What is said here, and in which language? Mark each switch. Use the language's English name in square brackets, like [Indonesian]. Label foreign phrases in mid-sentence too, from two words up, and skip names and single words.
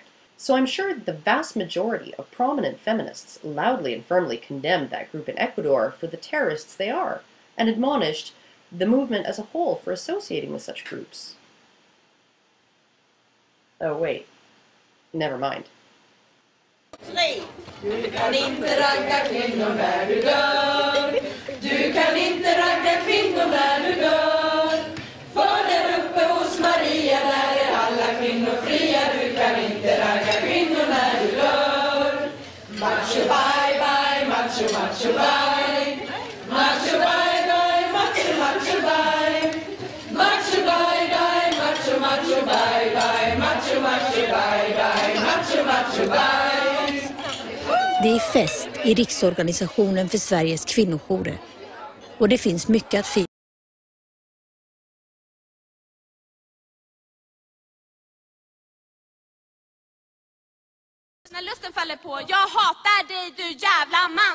[English] So I'm sure the vast majority of prominent feminists loudly and firmly condemned that group in Ecuador for the terrorists they are, and admonished the movement as a whole for associating with such groups. Oh wait, never mind. [Swedish] Du kan inte ragga kvinnor när du dör. Du kan inte ragga kvinnor när du dör. För där uppe hos Maria där är alla kvinnor fria. Du kan inte ragga kvinnor när du dör. [English] Macho bye bye, macho macho bye. Macho bye bye, macho macho bye. Macho bye bye, macho macho bye bye. Macho macho bye bye, macho macho bye. [Swedish] Det är fest i Riksorganisationen för Sveriges kvinnojourer. Och det finns mycket att fira. När lusten faller på, jag hatar dig du jävla man.